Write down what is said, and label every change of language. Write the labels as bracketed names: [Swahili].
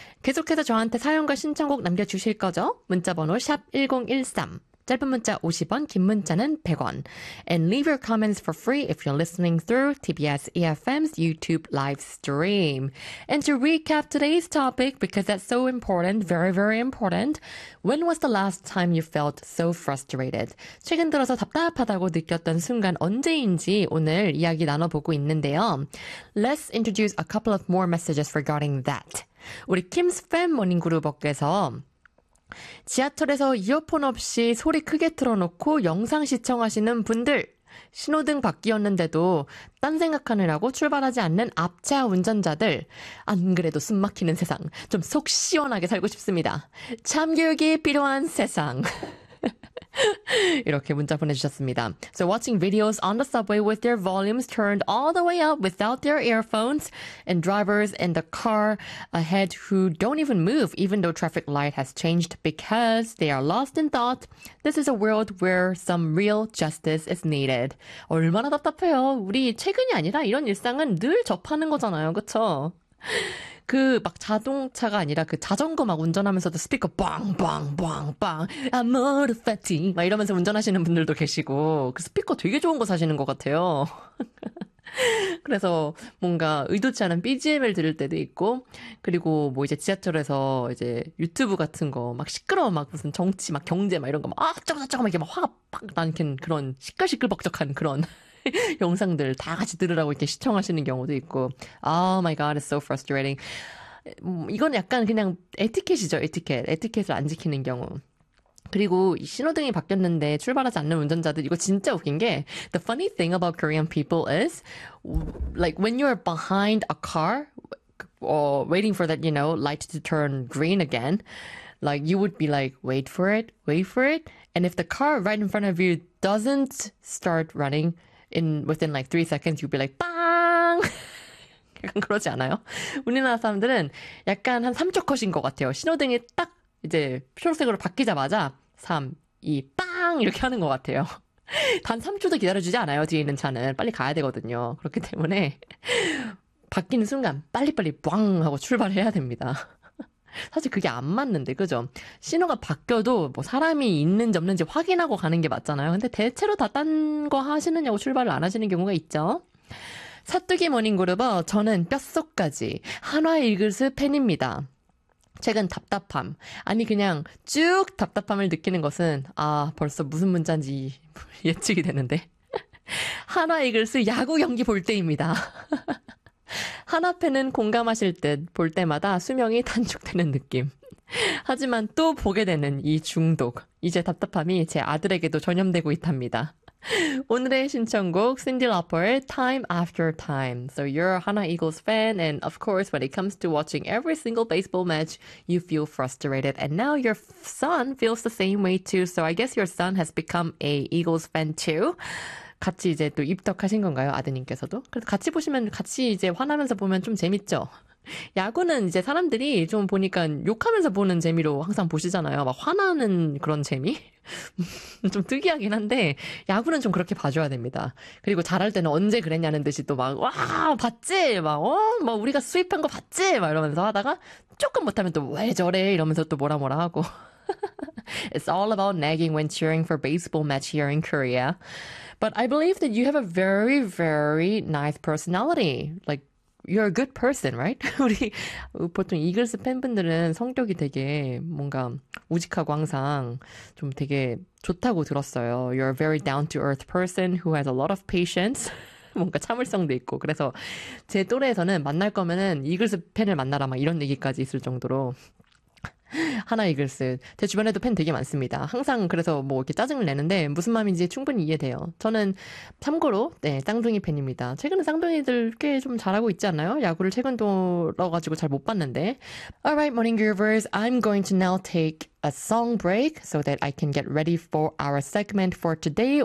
[Korean] 계속해서 저한테 사연과 신청곡 남겨주실 거죠? 문자번호 샵1013. 짧은 문자 50원, 긴 문자는 100원. [English] And leave your comments for free if you're listening through TBS EFM's YouTube live stream. And to recap today's topic, because that's so important, very, very important, when was the last time you felt so frustrated? [Korean] 최근 들어서 답답하다고 느꼈던 순간 언제인지 오늘 이야기 나눠보고 있는데요. [English] Let's introduce a couple of more messages regarding that. [Korean] 우리 Kim's Fan 모닝 그룹께서 지하철에서 이어폰 없이 소리 크게 틀어놓고 영상 시청하시는 분들, 신호등 바뀌었는데도 딴 생각하느라고 출발하지 않는 앞차 운전자들, 안 그래도 숨 막히는 세상, 좀 속 시원하게 살고 싶습니다. 참교육이 필요한 세상. 이렇게 문자 보내주셨습니다. [English] So watching videos on the subway with their volumes turned all the way up without their earphones and drivers in the car ahead who don't even move even though traffic light has changed because they are lost in thought. This is a world where some real justice is needed. [Korean] 얼마나 답답해요. 우리 최근이 아니라 이런 일상은 늘 접하는 거잖아요. 그쵸? 그 막 자동차가 아니라 그 자전거 막 운전하면서도 스피커 빵빵빵빵 [English] I'm motivating [Korean] 막 이러면서 운전하시는 분들도 계시고 그 스피커 되게 좋은 거 사시는 것 같아요. 그래서 뭔가 의도치 않은 BGM을 들을 때도 있고 그리고 뭐 이제 지하철에서 이제 유튜브 같은 거 막 시끄러워 막 무슨 정치 막 경제 막 이런 거 막 어쩌고저쩌고 막 이게 막 화가 팍 나는 그런 시끌시끌벅적한 그런 영상들 다 같이 들으라고 이렇게 시청하시는 경우도 있고 [English] Oh my god, it's so frustrating. [Korean] 이건 약간 그냥 에티켓이죠, 에티켓. 에티켓을 안 지키는 경우. 그리고 신호등이 바뀌었는데 출발하지 않는 운전자들 이거 진짜 웃긴 게 [English] The funny thing about Korean people is like when you're behind a car or waiting for that, you know, light to turn green again like you would be like, wait for it, wait for it and if the car right in front of you doesn't start running within like 3 seconds, you'll be like, bang! [Korean] 약간 그러지 않아요? 우리나라 사람들은 약간 한 3초 컷인 것 같아요. 신호등이 딱 이제 초록색으로 바뀌자마자 3, 2, bang! 이렇게 하는 것 같아요. 단 3초도 기다려주지 않아요, 뒤에 있는 차는. 빨리 가야 되거든요. 그렇기 때문에 바뀌는 순간 빨리빨리 bang! 하고 출발해야 됩니다. 사실 그게 안 맞는데, 그죠? 신호가 바뀌어도 뭐 사람이 있는지 없는지 확인하고 가는 게 맞잖아요. 근데 대체로 다 딴 거 하시느냐고 출발을 안 하시는 경우가 있죠. 사뚜기 모닝그룹어, 저는 뼛속까지 한화 이글스 팬입니다. 최근 답답함, 아니 그냥 쭉 답답함을 느끼는 것은 아, 벌써 무슨 문자인지 예측이 되는데 한화 이글스 야구 경기 볼 때입니다. 한화 팬은 공감하실 듯 볼 때마다 수명이 단축되는 느낌. 하지만 또 보게 되는 이 중독. 이제 답답함이 제 아들에게도 전염되고 있답니다. 오늘의 신청곡 Cyndi Lauper의 Time After Time. [English] So you're a 한화 Eagles fan and of course when it comes to watching every single baseball match, you feel frustrated. And now your son feels the same way too. So I guess your son has become a Eagles fan too. [Korean] 같이 이제 또 입덕하신 건가요? 아드님께서도? 그래서 같이 보시면 같이 이제 화나면서 보면 좀 재밌죠? 야구는 이제 사람들이 좀 보니까 욕하면서 보는 재미로 항상 보시잖아요. 막 화나는 그런 재미? 좀 특이하긴 한데 야구는 좀 그렇게 봐줘야 됩니다. 그리고 잘할 때는 언제 그랬냐는 듯이 또 막 와 봤지? 막 어? 막 우리가 수입한 거 봤지? 막 이러면서 하다가 조금 못하면 또 왜 저래? 이러면서 또 뭐라 뭐라 하고 [English] It's all about nagging when cheering for baseball match here in Korea. But I believe that you have a very, very nice personality. Like, you're a good person, right? [Korean] 우리 보통 이글스 팬분들은 성격이 되게 뭔가 우직하고 항상 좀 되게 좋다고 들었어요. [English] You're a very down-to-earth person who has a lot of patience. [Korean] 뭔가 참을성도 있고. 그래서 제 또래에서는 만날 거면은 이글스 팬을 만나라 막 이런 얘기까지 있을 정도로 하나 이글스. 제 주변에도 팬 되게 많습니다. 항상 그래서 뭐 이렇게 짜증을 내는데 무슨 마음인지 충분히 이해돼요. 저는 참고로 네, 쌍둥이 팬입니다. 최근에 쌍둥이들 꽤 좀 잘하고 있지 않나요? 야구를 최근 돌아가지고 잘 못 봤는데. [English] Alright, morning groovers. I'm going to now take a song break so that I can get ready for our segment for today.